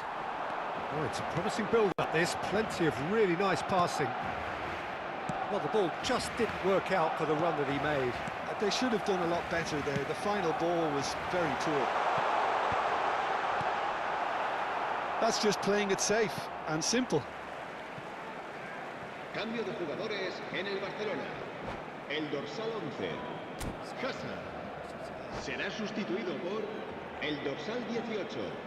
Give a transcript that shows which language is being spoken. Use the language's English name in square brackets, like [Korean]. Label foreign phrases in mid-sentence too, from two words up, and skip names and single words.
[English] Oh, it's a promising build-up, this. Plenty of really nice passing. Well, the ball just didn't work out for the run that he made. They should have done a lot better there. The final ball was very poor. That's just playing it safe and simple. [Spanish] Cambio de jugadores en el Barcelona. El dorsal 11, Hazard, será sustituido por el dorsal 18.